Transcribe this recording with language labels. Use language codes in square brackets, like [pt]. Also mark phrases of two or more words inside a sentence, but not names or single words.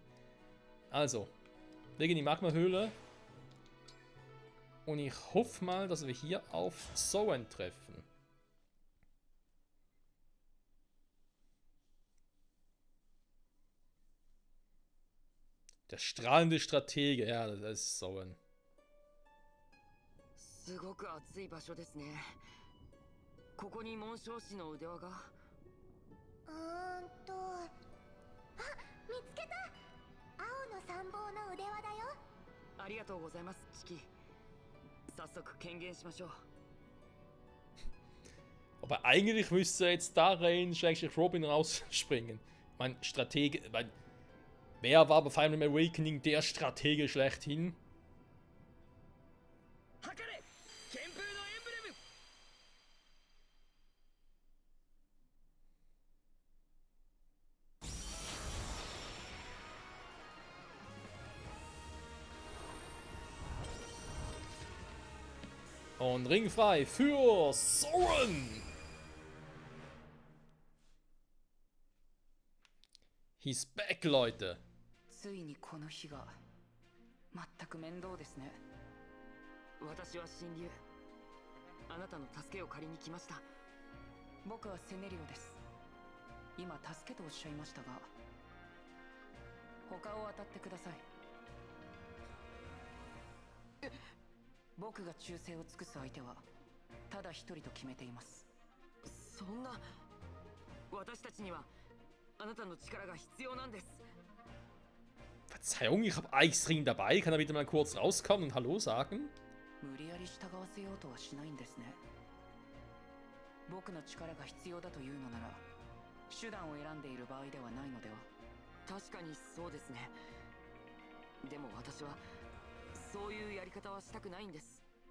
[de] Also, wir gehen in die Magma-Höhle. Und ich hoffe mal, dass wir hier auf Soren treffen. Der strahlende Stratege, ja, das ist Soren. [ja] すごく暑い場所ですね。ここに紋章師の腕輪が。あ、見つけた。青の参謀の腕輪だよ。ありがとうございます、チキ。早速権限しましょう。 [de] Aber eigentlich müsste jetzt da rein, schrägstrich Robin rausspringen. Mein Stratege, wer war bei Fire Emblem Awakening der Stratege schlechthin? [ja] 測れ、旋風のエンブレム。 [de] Und Ring frei für Soren! [en] He's back, [de] Leute! [ja] ついにこの日が。全く面倒ですね。私は神竜。あなたの助けを借りに来ました。僕はセネリオです。今助けとおっしゃいましたが、他を当たってください。僕が忠誠を尽くす相手はただ一人と決めています。そんな、私たちにはあなたの力が必要なんです。 [de] Verzeihung, ich habe Eisring dabei. Kann er bitte mal kurz rauskommen und Hallo sagen? [ja] 無理やり従わせようとはしないんですね。僕の力が必要だというのなら、手段を選んでいる場合ではないのでは。確かにそうですね。でも私はそういうやり方はしたくないんです。